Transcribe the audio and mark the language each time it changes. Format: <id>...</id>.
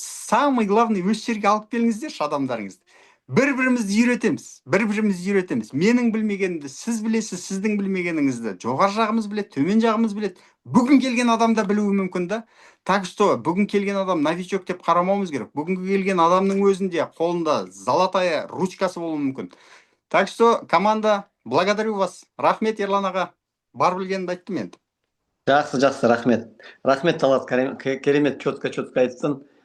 <ru>Самый главный</ru> <kk>өз жерге алып келіңіздерші адамдарыңызды. Бір-бірімізді үйретеміз. Менің білмегенімді сіз білесіз, сіздің білмегеніңізді жоғары жағымыз біледі, төмен жағымыз біледі. Бүгін келген адам да білуі мүмкін да.</kk> <ru>Так что</ru> <kk>бүгін келген адам новичок деп қарамауымыз керек. Бүгінгі келген адамның өзінде қолында золотая ручкасы болуы мүмкін.</kk> <ru>Так что команда, благодарю вас.</ru> <kk>Рахмет Ерлан аға. Бар білгенімді айттым енді. Жақсы, рахмет. Рахмет Талғат, керемет, четко айттың.</kk>